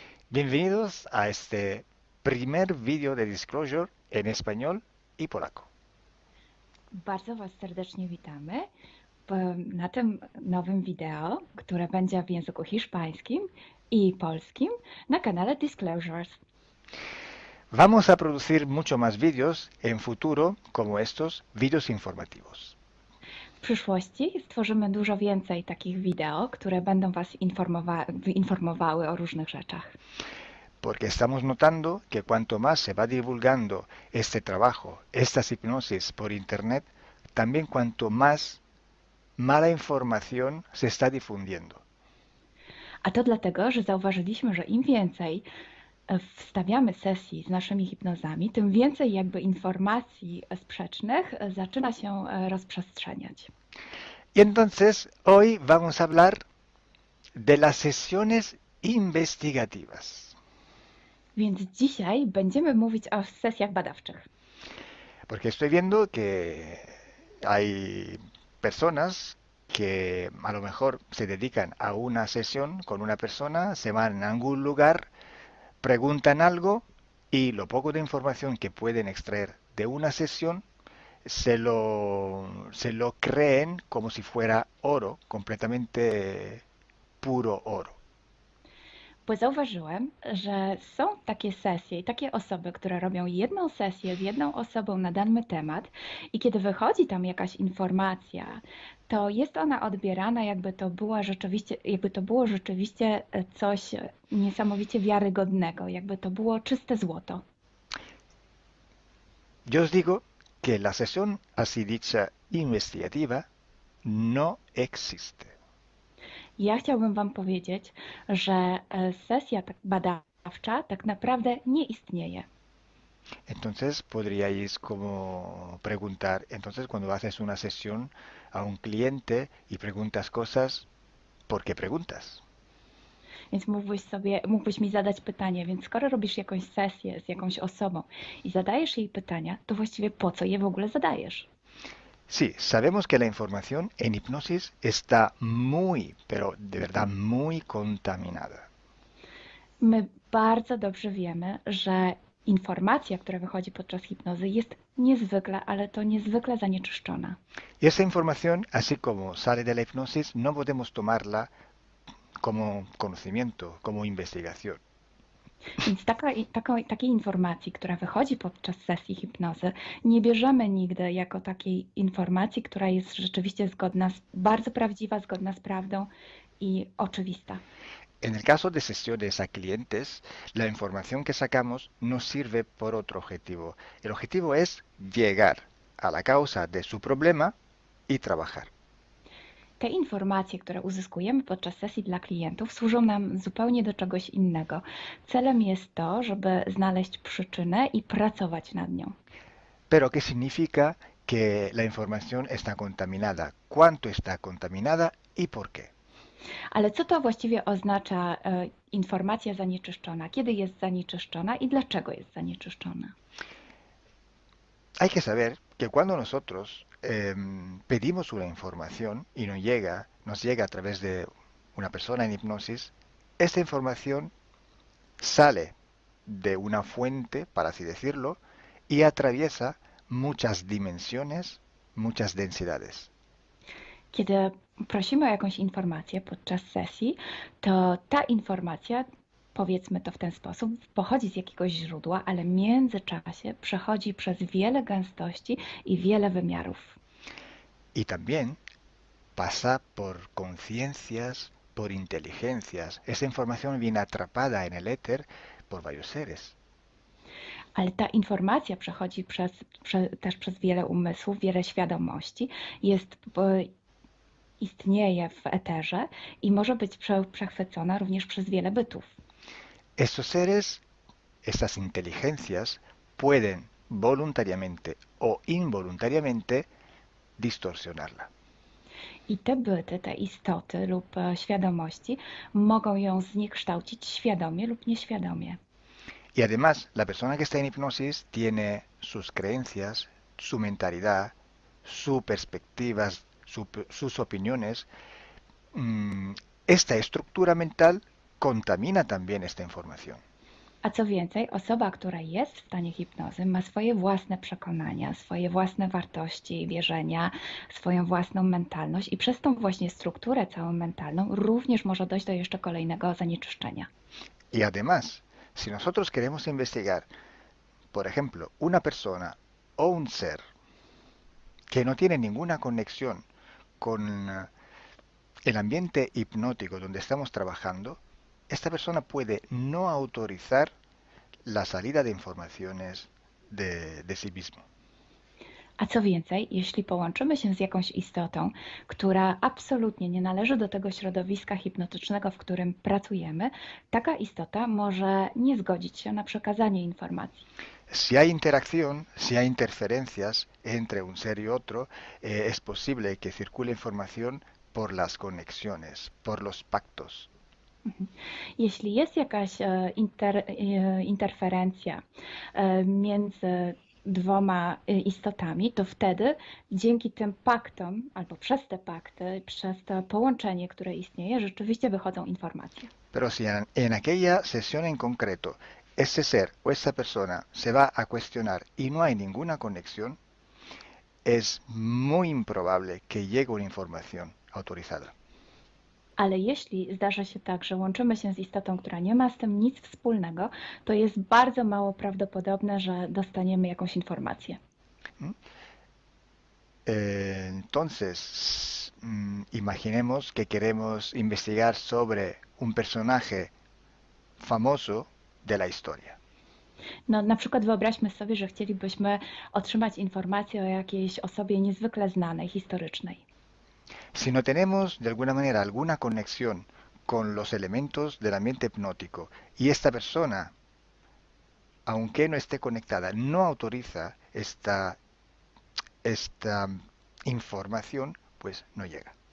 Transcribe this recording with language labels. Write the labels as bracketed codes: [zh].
[es] Bienvenidos a este primer vídeo de Disclosure en español y polaco. [pl] Bardzo Was serdecznie witamy na tym nowym wideo, które będzie w języku hiszpańskim i polskim na kanale Disclosures. [es] Vamos a producir mucho más vídeos en futuro como estos vídeos informativos. [pl] W przyszłości stworzymy dużo więcej takich wideo, które będą Was informowały o różnych rzeczach. [es] Porque estamos notando que cuanto más se va divulgando este trabajo, estas hipnosis por internet, también cuanto más mala información se está difundiendo. [pl] A to dlatego, że zauważyliśmy, że im więcej wstawiamy sesji z naszymi hipnozami, tym więcej jakby informacji sprzecznych zaczyna się rozprzestrzeniać. [es] Y entonces hoy vamos a hablar de las sesiones investigativas. [pl] Więc dzisiaj będziemy mówić o sesjach badawczych. [es] Porque estoy viendo que hay personas que a lo mejor se dedican a una sesión con una persona, se van a algún lugar, preguntan algo y lo poco de información que pueden extraer de una sesión se lo creen como si fuera oro, completamente puro oro. [pl] Bo zauważyłem, że są takie sesje i takie osoby, które robią jedną sesję z jedną osobą na dany temat i kiedy wychodzi tam jakaś informacja, to jest ona odbierana jakby to było rzeczywiście coś niesamowicie wiarygodnego, jakby to było czyste złoto. [es] Yo os digo que la sesión así dicha investigativa no existe. [pl] Ja chciałbym Wam powiedzieć, że sesja badawcza tak naprawdę nie istnieje. [es] Entonces podríais como preguntar, entonces cuando haces una sesión a un cliente y preguntas cosas, ¿por qué preguntas? [pl] Więc mógłbyś mi zadać pytanie, więc skoro robisz jakąś sesję z jakąś osobą i zadajesz jej pytania, to właściwie po co je w ogóle zadajesz? [es] Sí, sabemos que la información en hipnosis está muy, pero de verdad muy contaminada. [pl] My bardzo dobrze wiemy, że informacja, która wychodzi podczas hipnozy jest niezwykle, ale to niezwykle zanieczyszczona. [es] Y esa información, así como sale de la hipnosis, no podemos tomarla como conocimiento, como investigación. [pl] Więc takiej informacji, która wychodzi podczas sesji hipnozy, nie bierzemy nigdy jako takiej informacji, która jest rzeczywiście bardzo prawdziwa, zgodna z prawdą i oczywista. [es] En el caso de sesiones a clientes, la información que sacamos nos sirve por otro objetivo. El objetivo es llegar a la causa de su problema y trabajar. [pl] Te informacje, które uzyskujemy podczas sesji dla klientów, służą nam zupełnie do czegoś innego. Celem jest to, żeby znaleźć przyczynę i pracować nad nią. [es] Pero ¿qué significa que la información está contaminada? ¿Cuánto está contaminada y por qué? [pl] Ale co to właściwie oznacza informacja zanieczyszczona? Kiedy jest zanieczyszczona i dlaczego jest zanieczyszczona? [es] Hay que saber que cuando nosotros pedimos una información y nos llega a través de una persona en hipnosis, esta información sale de una fuente, para así decirlo, y atraviesa muchas dimensiones, muchas densidades. [pl] Kiedy prosimy o jakąś informację podczas sesji, to ta informacja, powiedzmy to w ten sposób, pochodzi z jakiegoś źródła, ale w międzyczasie przechodzi przez wiele gęstości i wiele wymiarów. [es] Y también pasa por conciencias, por inteligencias. Esa información viene atrapada en el éter por varios seres. [pl] Ale ta informacja przechodzi też przez wiele umysłów, wiele świadomości, istnieje w eterze i może być przechwycona również przez wiele bytów. [es] Estos seres, estas inteligencias, pueden voluntariamente o involuntariamente distorsionarla. [pl] I te byty, te istoty lub świadomości mogą ją zniekształcić świadomie lub nieświadomie. [es] Y además, la persona que está en hipnosis tiene sus creencias, su mentalidad, sus perspectivas, sus opiniones. Esta estructura mental contamina también esta información. [pl] A co więcej, osoba, która jest w stanie hipnozy, ma swoje własne przekonania, swoje własne wartości i wierzenia, swoją własną mentalność i przez tą właśnie strukturę całą mentalną również może dojść do jeszcze kolejnego zanieczyszczenia. [es] Y además, si nosotros queremos investigar, por ejemplo, una persona o un ser que no tiene ninguna conexión con el ambiente hipnótico donde estamos trabajando, esta persona puede no autorizar la salida de informaciones de sí mismo. [pl] A co więcej, jeśli połączymy się z jakąś istotą, która absolutnie nie należy do tego środowiska hipnotycznego, w którym pracujemy, taka istota może nie zgodzić się na przekazanie informacji. [es] Si hay interacción, si hay interferencias entre un ser y otro, es posible que circule información por las conexiones, por los pactos. [pl] Jeśli jest jakaś interferencja między dwoma istotami, to wtedy dzięki tym paktom, albo przez te pakty, przez to połączenie, które istnieje, rzeczywiście wychodzą informacje. [es] Pero si en aquella sesión en concreto ese ser o esa persona se va a cuestionar y no hay ninguna conexión, es muy improbable que llegue una información autorizada. [pl] Ale jeśli zdarza się tak, że łączymy się z istotą, która nie ma z tym nic wspólnego, to jest bardzo mało prawdopodobne, że dostaniemy jakąś informację. [es] Entonces, imaginemos que queremos investigar sobre un personaje famoso de la historia. [pl] No, na przykład wyobraźmy sobie, że chcielibyśmy otrzymać informację o jakiejś osobie niezwykle znanej, historycznej. [es] Si no tenemos de alguna manera alguna conexión con los elementos del ambiente hipnótico y esta persona, aunque no esté conectada, no autoriza esta información, pues no llega.